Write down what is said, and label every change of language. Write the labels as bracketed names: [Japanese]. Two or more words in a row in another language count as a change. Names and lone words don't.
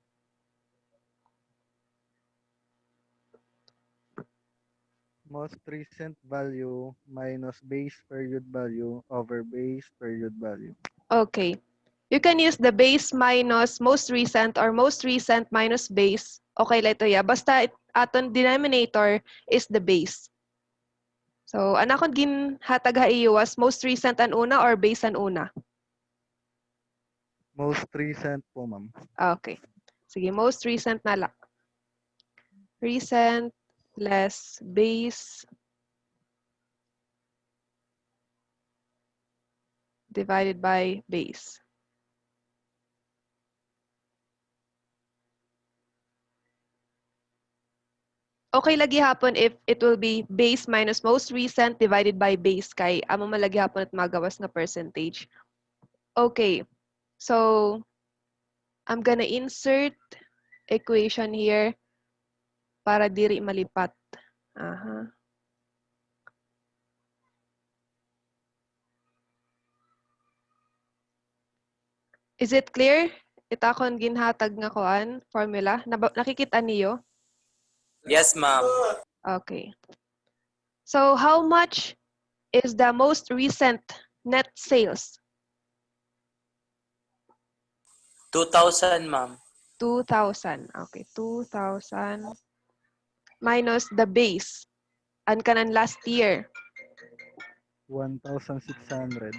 [English] Most recent value minus base period value over base period value. Okay. You can use the base minus most recent or most recent minus base. [Waray] Okay lang ito ya. Basta aton denominator [English] is the base. So, [Waray] anak ko ginhatag haiwas [English] most recent [Waray] an una [English] or base [Waray] an una? [English] Most recent po, ma'am. Okay. [Waray] Sige, [English] most recent [Waray] na lang. [English] Recent less base divided by base. [Waray] Okay lagi hapon [English] if it will be base minus most recent divided by base [Waray] kay amo malagi hapon at magawas na percentage. [English] Okay. So I'm gonna insert equation here [Waray] para diri malipat. [English] Aha. Is it clear? [Waray] Ita akong ginhatag nga kuan formula. [Filipino] Nakikita niyo? [English] Yes, ma'am. Okay. So how much is the most recent net sales? 2,000, ma'am. 2,000. Okay, 2,000 minus the base. [Waray] An kanan [English] last year. 1,600.